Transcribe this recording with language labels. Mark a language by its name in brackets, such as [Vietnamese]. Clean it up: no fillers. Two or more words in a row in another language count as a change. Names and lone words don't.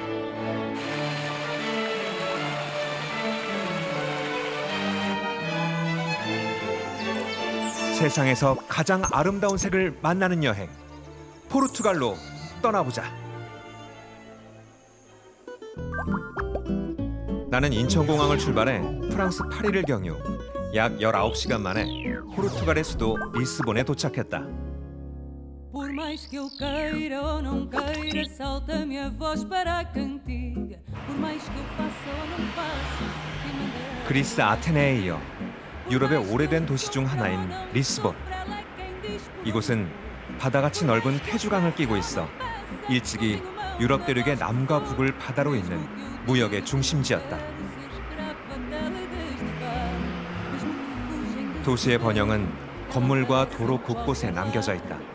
[Korean] 세상에서 가장 아름다운 색을 만나는 여행, 포르투갈로 떠나보자. 나는 인천공항을 출발해 프랑스 파리를 경유 약 19시간 만에 포르투갈의 수도 리스본에 도착했다. [Portuguese] Por mais que eu queira ou não queira, salta minha voz para a cantiga. Por mais que eu faça ou não faça. [Korean] 그리스 아테네에 이어 유럽의 오래된 도시 중 하나인 리스본. 이곳은 바다같이 넓은 태주강을 끼고 있어 일찍이 유럽 대륙의 남과 북을 바다로 잇는 무역의 중심지였다. 도시의 번영은 건물과 도로 곳곳에 남겨져 있다.